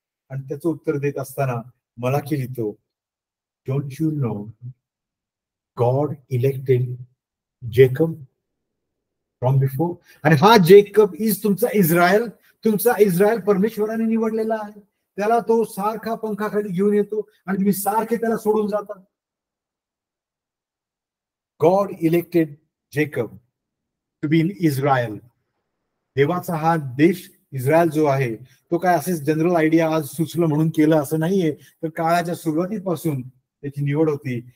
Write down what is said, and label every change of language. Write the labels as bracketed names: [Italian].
[Marathi] आणि त्याचं उत्तर देत असताना मला की लिहितो, [English] Don't you know God elected Jacob from before. [Marathi] आणि हा जेकब इज तुमचा इस्रायल परमेश्वराने निवडलेला आहे. त्याला तो सारखा पंखाखाली घेऊन येतो आणि तुम्ही सारखे त्याला सोडून जाता. [English] God elected Jacob to be in Israel. [Marathi] देवाचा हा देश इस्रायल जो आहे तो काय असेच जनरल आयडिया आज सुचलं म्हणून केलं असं नाहीये, तर काळाच्या सुरुवातीपासून त्याची निवड होती.